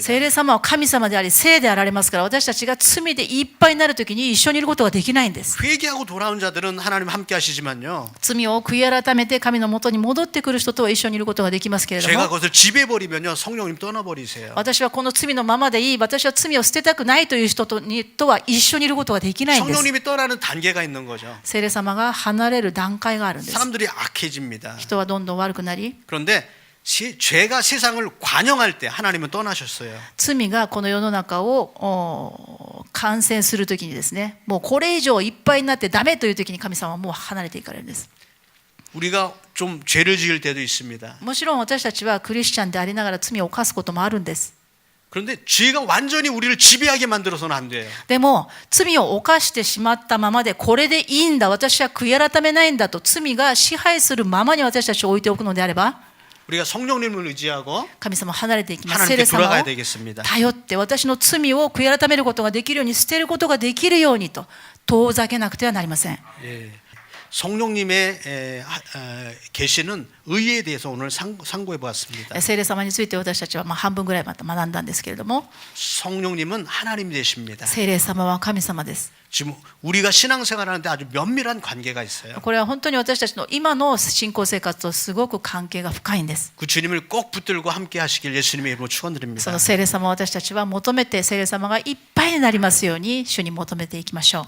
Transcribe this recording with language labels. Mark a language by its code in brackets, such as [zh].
[ja] 聖霊様は神様であり聖であられますから、私たちが罪でいっぱいになる時に一緒にいることができないんです。 [ko] 회개하고 돌아온 자들은 하나님 함께 하시지만요. [ja] 罪を悔い改めて神の元に戻ってくる人とは一緒にいることができますけれど [ko] 제가 [ja] も、 [ko] 그것을 지배버리면요. 성령님 떠나버리세요. [ja] 私はこの罪のままでいい、私は罪を捨てたくないという人とは一緒にいることができないんです。 [ko] 성령님이 떠나는 단계가 있는 거죠. [ja] 聖霊様が離れる段階があるんです。 [ko] 사람들이 악해집니다. [ja] 人はどんどん悪くなり、 [ko] 그런데 죄가 세상을 관영할 때 하나님은 떠나셨어요. [ja] 罪がこの世の中を感染するときにですね、もうこれ以上いっぱいになってダメというときに神様はもう離れていかれるんです。 [ko] 우리가 좀 죄를 지을 때도 있습니다. [ja] もちろん私たちはクリスチャンでありながら罪を犯すこともあるんです。 [ko] 그런데 죄가 완전히 우리를 지배하게 만들어서는 안 돼요. [ja] でも罪を犯してしまったままでこれでいいんだ、私は悔い改めないんだと罪が支配するままに私たちを置いておくのであれば、 [ko] 우리가 성령님을 의지하고 [ja] 神様離れていきます。聖 [ko] 하나님께 [ja] 霊様 [ko] 돌아가야 [ja] を [ko] 되겠습니다. [ja] 頼って私の罪を悔い改めることができるように、捨てることができるようにと遠ざけなくてはなりません。 [ko] 예. 성령님의 계시는 의에 대해서 오늘 상고해 보았습니다. [ja] 聖霊様について私たちは半分ぐらいまた学んだんですけれども、 [ko] 성령님은 하나님 되십니다. [ja] 聖霊様は神様です。 [ko] 지금 우리가 신앙생활하는데 아주 면밀한 관계가 있어요. [ja] これは本当に私たちの今の信仰生活とすごく関係が深いんです。 [ko] 그 주님을 꼭 붙들고 함께 하시길 예수님의 이름으로 [ja] そ [ko] 축원드립니다. [ja] の聖霊様を私たちは求めて、聖霊様がいっぱいになりますように主に求めていきましょう。